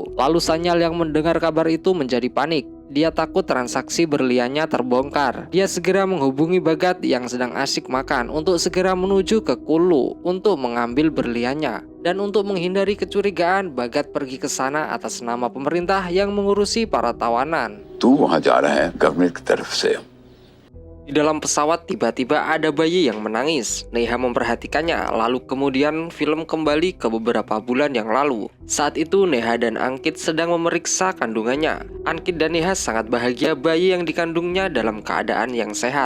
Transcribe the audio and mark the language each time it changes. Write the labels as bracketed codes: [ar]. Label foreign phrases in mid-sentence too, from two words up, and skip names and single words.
[id] Lalu Sanyal yang mendengar kabar itu menjadi panik. Dia takut transaksi berliannya terbongkar. Dia segera menghubungi Bhagat yang sedang asyik makan untuk segera menuju ke Kulu untuk mengambil berliannya. Dan untuk menghindari kecurigaan, Bhagat pergi ke sana atas nama pemerintah yang mengurusi para tawanan. [hi] तू वहाँ जा रहा है गवर्नमेंट की तरफ से। [id] Di dalam pesawat tiba-tiba ada bayi yang menangis. Neha memperhatikannya, lalu kemudian film kembali ke beberapa bulan yang lalu. Saat itu Neha dan Ankit sedang memeriksa kandungannya. Ankit dan Neha sangat bahagia bayi yang dikandungnya dalam keadaan yang sehat.